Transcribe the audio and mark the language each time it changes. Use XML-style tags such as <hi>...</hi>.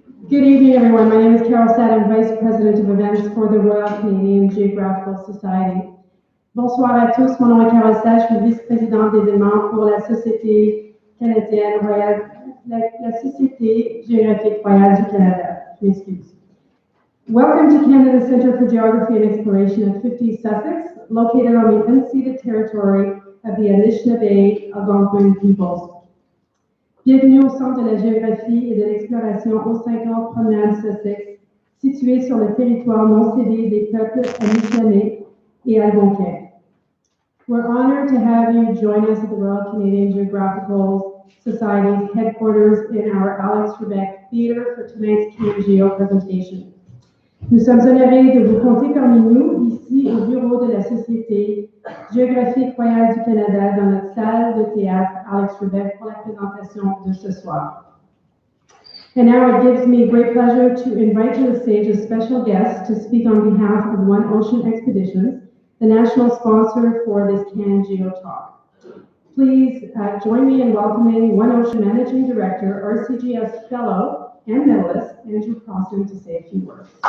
<en>Good evening, everyone. My name is Carol Satt. I'm Vice President of Events for the Royal Canadian Geographical Society.</en> <fr>Bonsoir à tous. Mon nom est Carol Satt. Je suis vice-présidente d'événements pour la Société canadienne royale, la Société géographique royale du Canada. Je m'excuse.</fr> <en>Welcome to Canada's Centre for Geography and Exploration at 50 Sussex, located on the unceded territory of the Anishinaabe Algonquin peoples.</en> <fr>Bienvenue au Centre de la géographie et de l'exploration au 50 Promenade Sussex, situé sur le territoire non cédé des peuples Anishinaabe et Algonquins.</fr> <en>We're honored to have you join us at the Royal Canadian Geographical Society's headquarters in our Alex Trebek Theatre for tonight's Geo presentation.</en> <fr>Nous sommes honorés de vous compter parmi nous, ici au bureau de la Société géographique royale du Canada, dans notre salle de théâtre Alex Trebek pour la présentation de ce soir.</fr> <en>And now it gives me great pleasure to invite to the stage a special guest to speak on behalf of One Ocean Expeditions, the national sponsor for this Geo Talk. Please join me in welcoming One Ocean Managing Director, RCGS Fellow and Medalist, Andrew Crossan, to say a few words.</en>